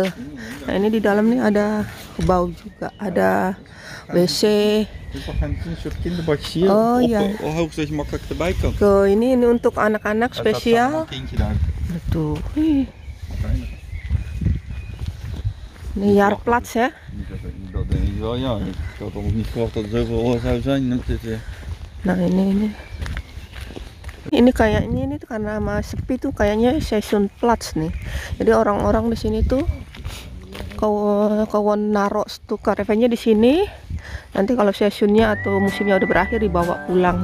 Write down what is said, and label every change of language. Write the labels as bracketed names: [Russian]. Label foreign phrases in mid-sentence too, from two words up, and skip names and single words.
[Indonesian] Nah ini di dalam nih ada bau juga, ada WC. Oh ya. Ini untuk anak-anak spesial. Betul. Ini Jarplats ya. [Dutch] Dat denk ik wel, ja. Ik had al niet verwacht dat er zoveel zou zijn op dit weer. [Indonesian] Nah ini kayaknya ini karena masih sepi tuh kayaknya season plats nih. Jadi orang-orang di sini tuh kawan naruh tuh caravannya di sini. Nanti kalau seasonnya atau musimnya udah berakhir dibawa pulang.